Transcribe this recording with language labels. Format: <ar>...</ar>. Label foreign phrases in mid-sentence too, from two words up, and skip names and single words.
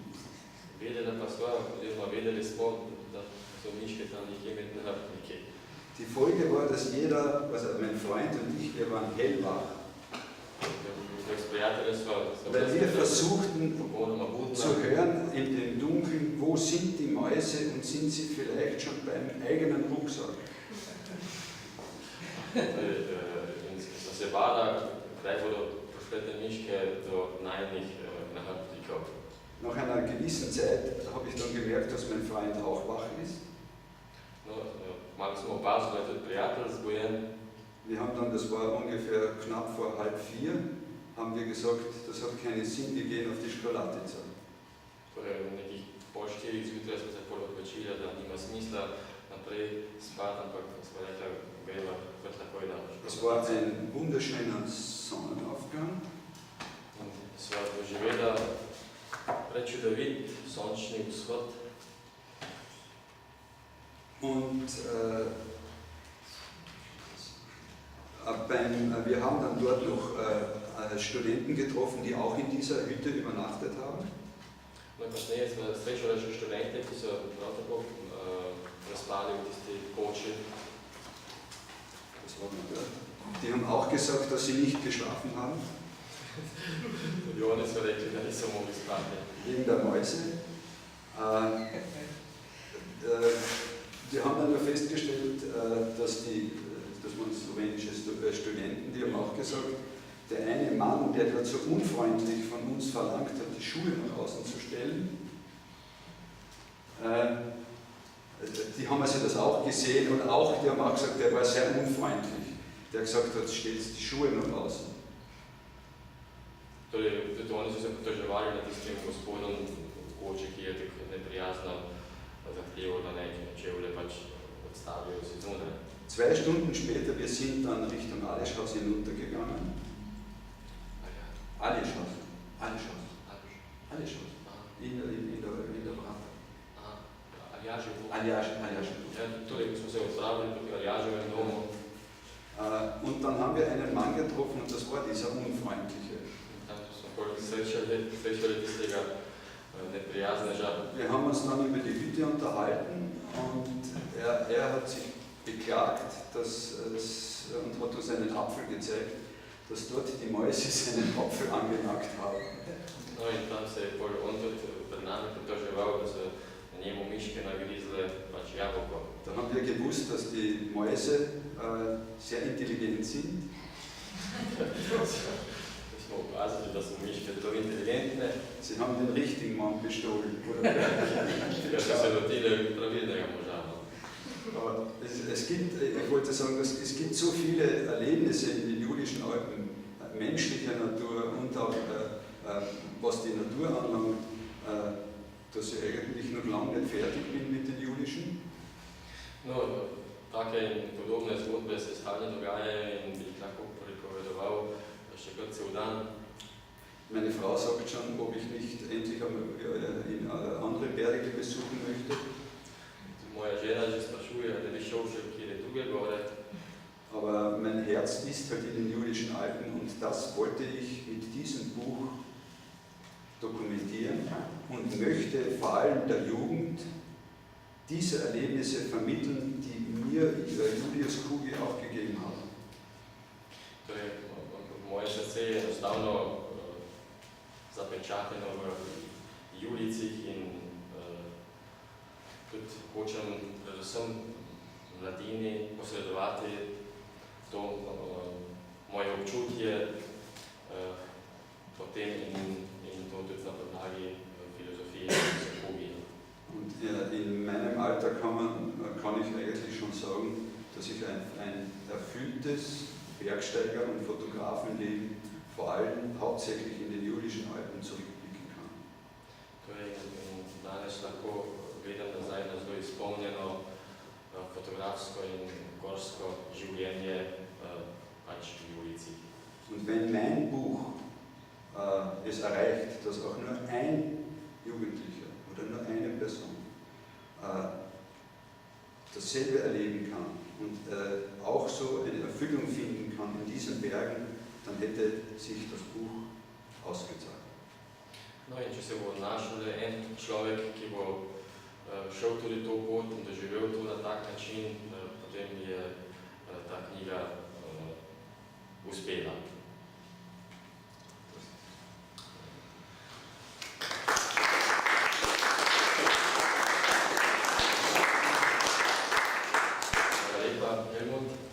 <sl>Vedela pa sva, oziroma vedeli smo, da so miške tam nekje med nahrbtniki.</sl> <de>Die Folge war, dass jeder, also mein Freund und ich, wir waren hellwach, weil wir versuchten zu hören in dem Dunkeln, wo sind die Mäuse und sind sie vielleicht schon beim eigenen Rucksack.</de> <sl>Sem se bala, kdaj bodo prišle te miške do najnih nahrbtnikov.</sl> <de>Nach einer gewissen Zeit habe ich dann gemerkt, dass mein Freund auch wach ist.</de> <sl>No, malo smo opazili, da je tudi prijatelj zbujen.</sl> <de>Wir haben dann, das war ungefähr knapp vor 3:30, haben wir gesagt, das hat keinen Sinn, wir gehen auf die Škrlatica.</de> <sl>Torej, v nekih pol 4 zjutraj smo se odločili, da nima smisla naprej spati, ampak smo rekli, greva kar takoj na Škrlatico.</sl> <de>Es war ein wunderschöner Sonnenaufgang.</de> <sl>In sva doživela prečudovit sončni vzhod.</sl> <de>Und wir haben dann dort noch Studenten getroffen, die auch in dieser Hütte übernachtet haben.</de> <sl>No in kasneje smo srečali še študente, ki so prav tako zaspali v tisti koči.</sl> <de>Die haben auch gesagt, dass sie nicht geschlafen haben.</de> <sl>Tudi oni so rekli, da niso mogli spati.</sl> <de>Wegen der Mäuse. Wir haben dann nur festgestellt, dass man slowenische Studenten, die haben auch gesagt, der eine Mann, der dort so unfreundlich von uns verlangt hat, die Schuhe nach außen zu stellen, die haben also das auch gesehen und auch, die haben auch gesagt, der war sehr unfreundlich. Der gesagt hat, stellt die Schuhe nach außen.</de> <sl>Torej, tudi oni so se potoževali nad tistim gospodom v obče, ki je tako neprijazno zahteval, da ne čevlje pač odstavijo si zunaj.</sl> <de>2 Stunden später, wir sind dann Richtung Aleschhaus hinuntergegangen. Aleschhaus. In der Brata.</de> <sl>Aljažev. Torej, smo se odpravili proti Aljaževem domu.</sl> <de>Und dann haben wir einen Mann getroffen und das war dieser Unfreundliche. Wir haben uns dann über die Hütte unterhalten und er hat sich beklagt und hat uns einen Apfel gezeigt, dass dort die Mäuse seinen Apfel angenagt haben.</de> <sl>No in tam se je on tudi pred nami pritoževal, da so na njemu miške nagrizle pač jabolko.</sl> <de>Da haben wir gewusst, dass die Mäuse sehr intelligent sind.</de> <sl>Smo opazili, da so miške zelo inteligentne.</sl> <de>Sie haben den richtigen Mann bestohlen.</de> <sl>Ker so se lotili pravilnega moža.</sl> <de>Aber ich wollte sagen, es gibt so viele Erlebnisse in den Julischen Alpen, menschlicher Natur und auch was die Natur anlangt, dass ich eigentlich noch lange nicht fertig bin mit den Julischen.</de> <sl>No, take in podobne zgodbe se stalno dogajajo in bi jih lahko pripovedoval še kar cel dan.</sl> <de>Meine Frau sagt schon, ob ich nicht endlich in andere Berge besuchen möchte.</de> <sl>Moja žena že sprašuje, da bi šel še kjer druge gore.</sl> <de>Aber mein Herz ist halt in den Julischen Alpen und das wollte ich mit diesem Buch dokumentieren und möchte vor allem der Jugend diese Erlebnisse vermitteln, die mir Julius Kugi auch gegeben hat.</de> <sl>Torej, moje srce je enostavno zapečateno v Julijcih in tudi hočem predvsem mladini posredovati to moje občutje potem in to tudi na podlagi filozofije Kugija.</sl> <de>Und in meinem Alter kann ich eigentlich schon sagen, dass ich ein erfülltes Bergsteiger- und Fotografenleben vor allem hauptsächlich in den Julischen Alpen zurückblicken kann.</de> <sl>Torej, danes lahko gledam nazaj na zelo izpolnjeno fotografsko in gorsko življenje pač v Julijcih.</sl> <de>Und wenn mein Buch es erreicht, dass auch nur ein Jugendlicher oder nur eine Person dasselbe erleben kann und auch so eine Erfüllung finden kann in diesen Bergen, dann hätte sich das Buch ausgezahlt.</de> <sl>No in če se bo našel le en človek, ki bo šel tudi to pot in doživel to na tak način, potem je ta knjiga uspela. Hvala lepa, Helmut.</sl>